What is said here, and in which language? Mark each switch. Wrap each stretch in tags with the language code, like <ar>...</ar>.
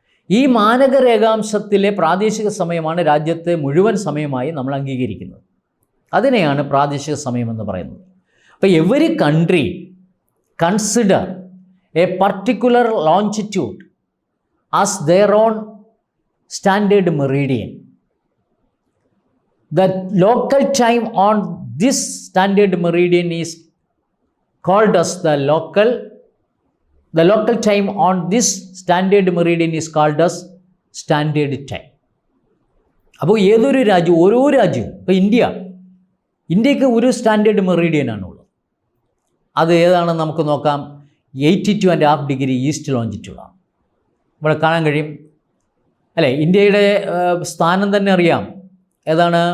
<ml>ഈ മാനക രേഖാംശത്തിലെ പ്രാദേശിക സമയമാണ് രാജ്യത്തെ മുഴുവൻ സമയമായി നമ്മൾ അംഗീകരിക്കുന്നത്. അതിനെയാണ് പ്രാദേശിക സമയമെന്ന് പറയുന്നത്. അപ്പോൾ</ml> <en>Every country consider a particular longitude as their own standard meridian. The local time on this standard meridian is called as the local time on this standard meridian is called as standard time.</en> <ml>അപ്പോൾ ഏതൊരു രാജ്യം, ഓരോ രാജ്യവും, ഇപ്പോൾ ഇന്ത്യക്ക് ഒരു standard മെറീഡിയനാണുള്ളത്. അത് ഏതാണെന്ന് നമുക്ക് നോക്കാം. 82.5 ഡിഗ്രി ഈസ്റ്റ് ലോഞ്ചിറ്റ്യൂഡാണ്. ഇവിടെ കാണാൻ കഴിയും അല്ലേ? ഇന്ത്യയുടെ സ്ഥാനം തന്നെ അറിയാം. ഏതാണ്?</ml>